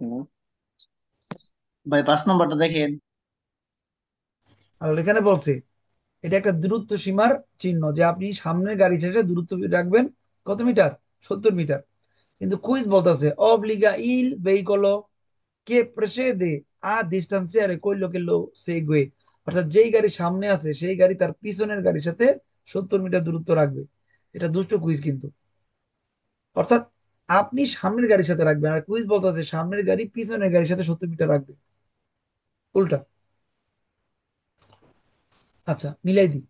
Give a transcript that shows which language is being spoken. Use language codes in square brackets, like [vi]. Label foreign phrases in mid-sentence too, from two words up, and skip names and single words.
[bn] ভাই 5 নম্বরটা দেখেন। আর এখানে বলছে এটা একটা দূরত্ব সীমার চিহ্ন, যে আপনি সামনের গাড়ি ছেড়ে দূরত্ব রাখবেন কত মিটার? 70 মিটার। কিন্তু কুইজ বলতেছে [it] obbliga il veicolo che precede a distanziare quello che lo segue। [bn] অর্থাৎ যেই গাড়ি সামনে আছে সেই গাড়ি তার পিছনের গাড়ির সাথে 70 মিটার দূরত্ব রাখবে। এটা দুষ্ট কুইজ কিন্তু। অর্থাৎ আপনি সামনের গাড়ির সাথে রাখবেন, আর কুইজ বলতেছে সামনের গাড়ি পিছনের গাড়ির সাথে 70 মিটার রাখবে। উল্টা। আচ্ছা, মিলাই দিই।